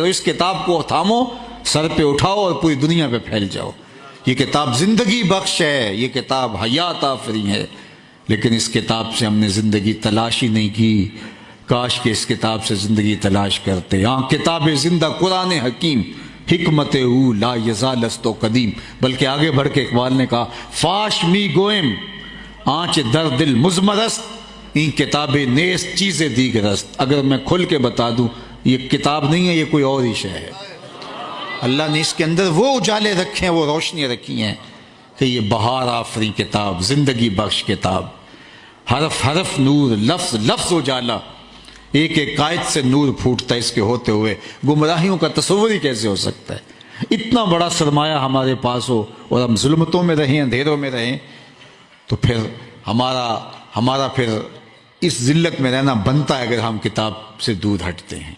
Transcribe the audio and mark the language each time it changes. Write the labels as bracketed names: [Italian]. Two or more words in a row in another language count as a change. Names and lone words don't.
[Urdu] اس کتاب کو تھامو، سر پہ اٹھاؤ اور پوری دنیا پہ پھیل جاؤ۔ یہ کتاب زندگی بخش ہے، یہ کتاب حیات آفری ہے، لیکن اس کتاب سے ہم نے زندگی تلاش ہی نہیں کی۔ کاش کہ اس کتاب سے زندگی تلاش کرتے۔ [Persian] ہاں کتاب زندہ قرآن حکیم، حکمت او لا یزال است و قدیم، [Urdu] بلکہ آگے بڑھ کے اقبال نے کہا [Persian] فاش می گوئم آنچ در دل مزمرست این کتاب نیست چیز دیگر است. [Urdu] اگر میں کھل کے بتا دوں یہ کتاب نہیں ہے، یہ کوئی اور ہی شے ہے. اللہ نے اس کے اندر وہ اجالے رکھے ہیں، وہ روشنیاں رکھی ہیں کہ یہ بہار آفری کتاب، زندگی بخش کتاب، حرف حرف نور، لفظ لفظ اجالا، ایک ایک قائد سے نور پھوٹتا ہے اس کے ہوتے ہوئے. گمراہیوں کا تصور ہی کیسے ہو سکتا ہے؟ اتنا بڑا سرمایہ ہمارے پاس ہو اور ہم ظلمتوں میں رہیں، اندھیروں میں رہیں، تو پھر ہمارا پھر اس ذلت میں رہنا بنتا ہے اگر ہم کتاب سے دور ہٹتے ہیں.